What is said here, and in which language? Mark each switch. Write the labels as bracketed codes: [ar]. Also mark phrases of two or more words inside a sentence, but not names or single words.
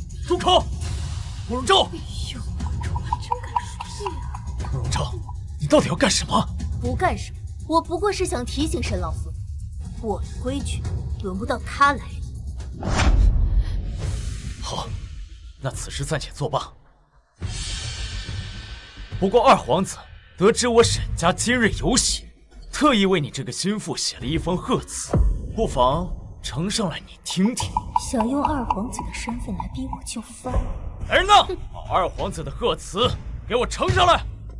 [zh] 住口！慕容昭！哎呦，我真敢說屁啊！慕容昭，你到底要幹什麼？不幹什麼，我不過是想提醒沈老夫人，我的規矩輪不到他來理。好，那此事暫且作罷。不過二皇子得知我沈家今日有喜，特意為你這個心腹寫了一封賀詞，不妨呈上來你聽聽。想用二皇子的身份來逼我就範？來人吶，把二皇子的賀詞給我呈上來。